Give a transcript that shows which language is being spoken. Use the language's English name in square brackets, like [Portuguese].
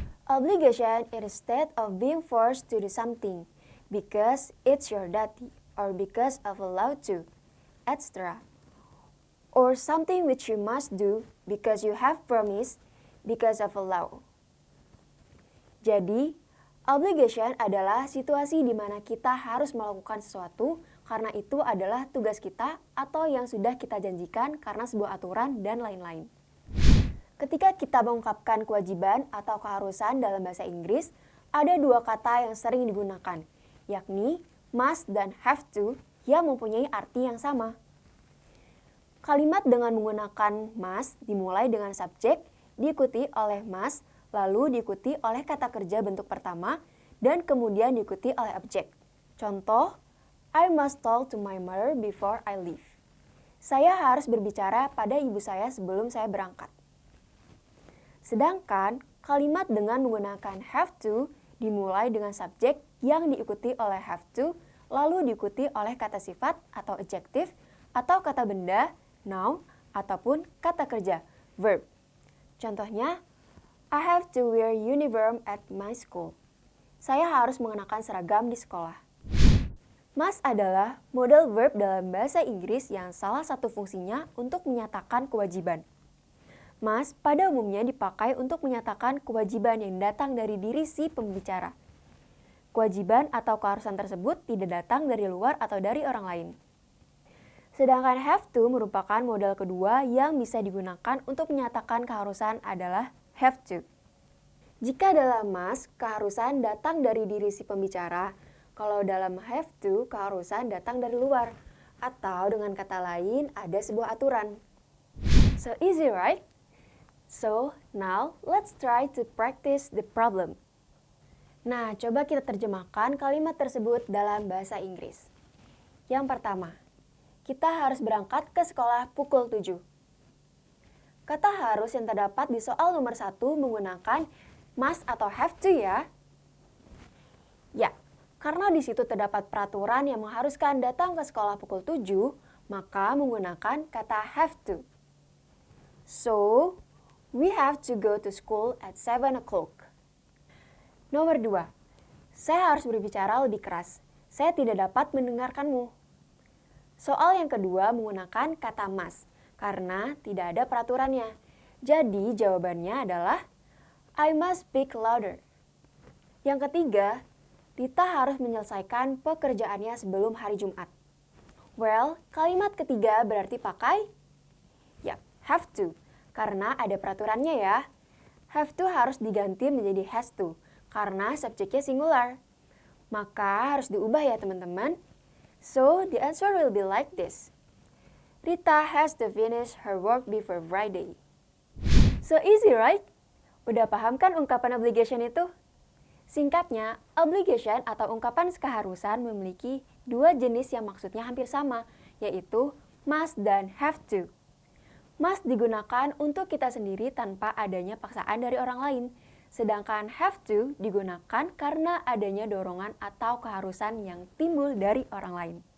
[English] Obligation is a state of being forced to do something because it's your duty or because of a law to, etc. Or something which you must do because you have promised because of a law. [Indonesian] Jadi, obligation adalah situasi di mana kita harus melakukan sesuatu karena itu adalah tugas kita atau yang sudah kita janjikan karena sebuah aturan dan lain-lain. Ketika kita mengungkapkan kewajiban atau keharusan dalam bahasa Inggris, ada dua kata yang sering digunakan, yakni must dan have to yang mempunyai arti yang sama. Kalimat dengan menggunakan must dimulai dengan subjek, diikuti oleh must, lalu diikuti oleh kata kerja bentuk pertama, dan kemudian diikuti oleh objek. Contoh, [English] I must talk to my mother before I leave. [Indonesian] Saya harus berbicara pada ibu saya sebelum saya berangkat. Sedangkan, kalimat dengan menggunakan have to dimulai dengan subjek yang diikuti oleh have to, lalu diikuti oleh kata sifat atau adjektif, atau kata benda, noun, ataupun kata kerja, verb. Contohnya, [English] I have to wear uniform at my school. [Indonesian] Saya harus mengenakan seragam di sekolah. Must adalah model verb dalam bahasa Inggris yang salah satu fungsinya untuk menyatakan kewajiban. Must pada umumnya dipakai untuk menyatakan kewajiban yang datang dari diri si pembicara. Kewajiban atau keharusan tersebut tidak datang dari luar atau dari orang lain. Sedangkan have to merupakan model kedua yang bisa digunakan untuk menyatakan keharusan adalah have to. Jika dalam must, keharusan datang dari diri si pembicara, kalau dalam have to, keharusan datang dari luar. Atau dengan kata lain, ada sebuah aturan. [English] So easy, right? So, now let's try to practice the problem. [Indonesian] Nah, coba kita terjemahkan kalimat tersebut dalam bahasa Inggris. Yang pertama, kita harus berangkat ke sekolah pukul 7. Kata harus yang terdapat di soal nomor 1 menggunakan must atau have to ya. Ya, karena di situ terdapat peraturan yang mengharuskan datang ke sekolah pukul 7, maka menggunakan kata have to. [English] So, we have to go to school at 7 o'clock. [Indonesian] Nomor 2, saya harus berbicara lebih keras. Saya tidak dapat mendengarkanmu. Soal yang kedua menggunakan kata must, karena tidak ada peraturannya. Jadi jawabannya adalah [English] I must speak louder. [Indonesian] Yang ketiga, Rita harus menyelesaikan pekerjaannya sebelum hari Jumat. Well, kalimat ketiga berarti pakai have to. Karena ada peraturannya ya. Have to harus diganti menjadi has to, karena subjeknya singular. Maka harus diubah ya teman-teman. [English] So, the answer will be like this. Rita has to finish her work before Friday. So easy, right? [Indonesian] Udah paham kan ungkapan obligation itu? Singkatnya, obligation atau ungkapan keharusan memiliki dua jenis yang maksudnya hampir sama, yaitu must dan have to. Must digunakan untuk kita sendiri tanpa adanya paksaan dari orang lain, sedangkan have to digunakan karena adanya dorongan atau keharusan yang timbul dari orang lain.